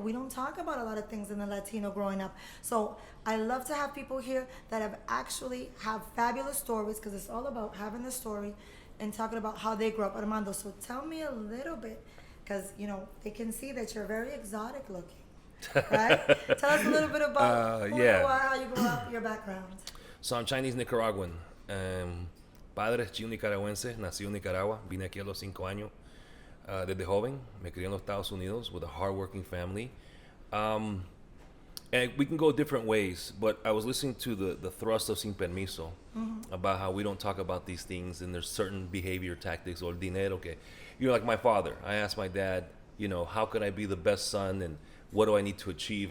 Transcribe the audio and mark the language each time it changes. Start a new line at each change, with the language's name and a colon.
English: We don't talk about a lot of things in the Latino growing up. So I love to have people here that have fabulous stories, because it's all about having the story and talking about how they grew up. Armando, so tell me a little bit, because, they can see that you're very exotic looking, right? Tell us a little bit about who you are, how you grew up, your background. So I'm Chinese Nicaraguan.
Spanish: Padre chino nicaragüense, nací en Nicaragua, vine aquí a los 5 años. Desde joven, me crié en los Estados Unidos
English: with a hardworking family. And we can go different ways, but I was listening to the thrust of Sin Permiso about how we don't talk about these things and there's certain behavior tactics or
Spanish: dinero que,
English: like my father. I asked my dad, how could I be the best son and what do I need to achieve?